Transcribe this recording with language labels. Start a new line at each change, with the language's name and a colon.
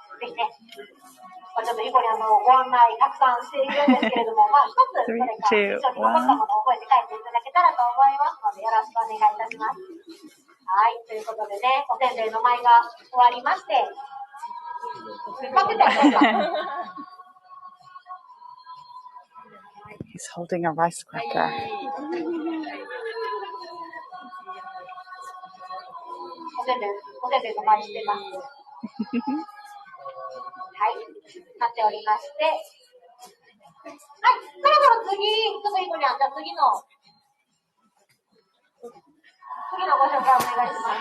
Japanese: ぜひね、ちょっとヒコニャンのご案内たくさんしているんですけれども、まあ一つそれから一緒に残ったものを覚えて帰っていただけたらと思いますので、よろしくお願いいたします。はい、ということでね、おせんべいの舞が終わりまして、待ってたよ、
English: He's holding a rice cracker.
Japanese: おせんべいの舞してます。はい、なっておりまして、はい、そろそろ次、ちょっとヒコニャン、じゃあ次のご紹介お願いします。